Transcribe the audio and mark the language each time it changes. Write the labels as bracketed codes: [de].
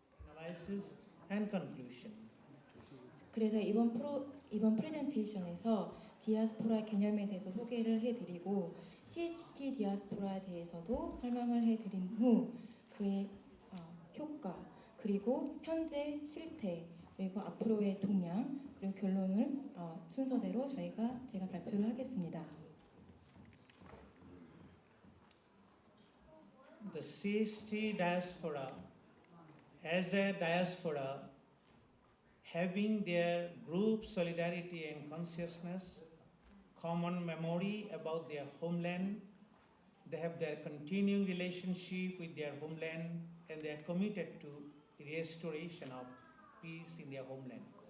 [en] Analysis and conclusion. [ko] 그래서 이번 프레젠테이션에서 디아스포라 개념에 대해서 소개를 해드리고 CHT 디아스포라에 대해서도 설명을 해드린 후 그의 효과 그리고 현재 실태 그리고 앞으로의 동향 그리고 결론을 순서대로 제가 발표를 하겠습니다. [en] The CHT diaspora, as a diaspora, having their group solidarity and consciousness, common memory about their homeland, they have their continuing relationship with their homeland, and they are committed to the restoration of peace in their homeland.